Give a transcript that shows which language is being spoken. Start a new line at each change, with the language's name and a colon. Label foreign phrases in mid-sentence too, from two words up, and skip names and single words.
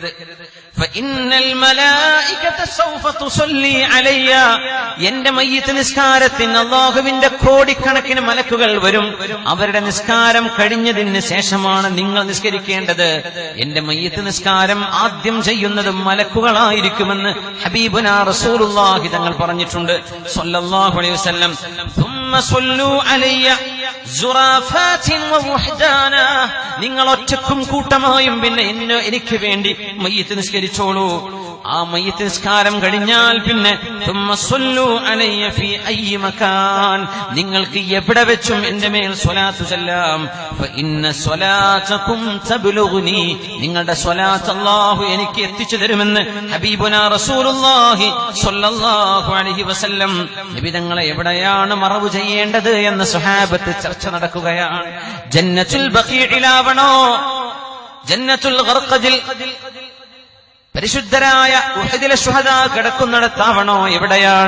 Arabic: فإن الملائكة سوف تصلي علي,
Malayalam: എന്റെ മയ്യിത്ത് നിസ്കാരത്തിന് അല്ലാഹുവിന്റെ കോടിക്കണക്കിന് മലക്കുകൾ വരും. അവരുടെ നിസ്കാരം കഴിഞ്ഞതിന് ശേഷമാണ് നിങ്ങൾ നിസ്കരിക്കേണ്ടത്. എന്റെ മയ്യിത്ത് നിസ്കാരം ആദ്യം ചെയ്യുന്നത് മലക്കുകളായിരിക്കുമെന്ന്
Arabic: حبيبنا رسول الله
Malayalam: തങ്ങൾ പറഞ്ഞിട്ടുണ്ട്
Arabic: صلى الله عليه وسلم. ثم صلوا علي زرافات ووحدانا,
Malayalam: നിങ്ങൾ ഒറ്റക്കും കൂട്ടമായും പിന്നെ എനിക്ക് വേണ്ടി മയ്യിത്ത് നിസ്കരിച്ചോളൂ. ആ മയ്യിത്ത് നിസ്കാരം കഴിഞ്ഞാൽ പിന്നെ
Arabic: ثم صلوا علي في اي مكان,
Malayalam: നിങ്ങൾക്ക് എവിടെ വെച്ചും എന്റെ മേൽ സ്വലാത്ത് ചൊല്ലാം.
Arabic: فان صلاتكم تبلغني,
Malayalam: നിങ്ങളുടെ സ്വലാത്ത് അല്ലാഹു എനിക്ക് എത്തിച്ചു തരുമെന്ന്
Arabic: حبيبنا رسول الله صلى الله عليه وسلم.
Malayalam: നബി തങ്ങളെ എവിടെയാണ് മറവ് ചെയ്യേണ്ടത് എന്ന സ്വഹാബത്ത് ചർച്ച നടക്കുകയാണ്. ജന്നത്തുൽ ബഖീഇലാവണോ, ജന്നത്തുൽ ഗർഖദിൽ പരിശുദ്ധരായ ഉഹദിലെ ശുഹദാ കിടക്കുന്നിടത്താവണോ, എവിടെയാണ്?